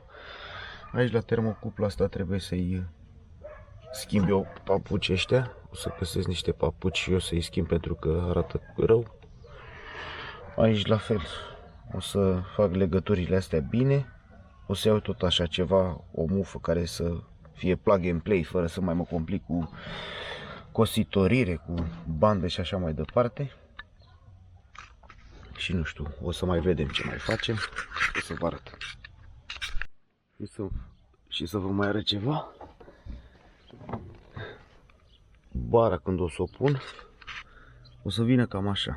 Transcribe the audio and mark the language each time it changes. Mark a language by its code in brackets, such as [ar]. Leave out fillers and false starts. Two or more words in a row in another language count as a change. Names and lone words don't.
[ro] Aici la termocupla asta trebuie să-i schimb eu papuci ăștia. O să găsesc niște papuci și eu să-i schimb pentru că arată rău. Aici la fel. O să fac legăturile astea bine. O să iau tot așa ceva, o mufă care să fie [en] plug and play, [ro] fără să mai mă complic cu cositorire, cu bandă și așa mai departe. Și nu știu, o să mai vedem ce mai facem. O să vă arăt. Și să vă mai arăt ceva. Bara când o să o pun, o să vină cam așa.